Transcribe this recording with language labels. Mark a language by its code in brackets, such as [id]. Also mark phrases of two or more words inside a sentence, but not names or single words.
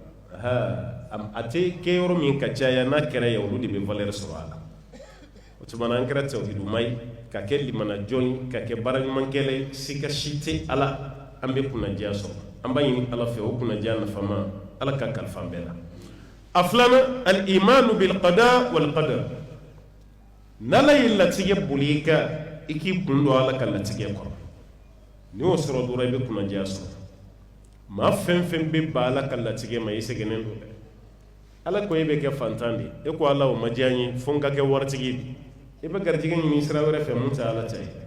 [bm] la a tɛ kɛ yɔrɔ min ka caya n'a kɛra ye olu de bɛ valeur sɔrɔ a la o tuma na an kɛra tawhiduma ye ka kɛ limana jɔn ka kɛ baaraɲumankɛla sika si tɛ ala an bɛ kunnadiya sɔrɔ an b'a ɲini ala fɛ o kunnadiya nafama ala ka kalifa an bɛɛ la a filanan [ar] الإيمان بالقضاء والقدر [bm] n'ala ye latigɛ boli i kan i k'i kun don ala ka latigɛ kɔrɔ n'i y'o sɔrɔ dɔrɔn i bɛ kunnadiya sɔrɔ maa fɛn fɛn bɛ ba ala ka latigɛ ma i sɛgɛnnen don dɛ ala ko e bɛ kɛ fantan de e ko ala o ma diya n ye fo n ka kɛ waritigi de i bɛ garijɛgɛ ɲini sira wɛrɛ fɛ mun tɛ ala ta ye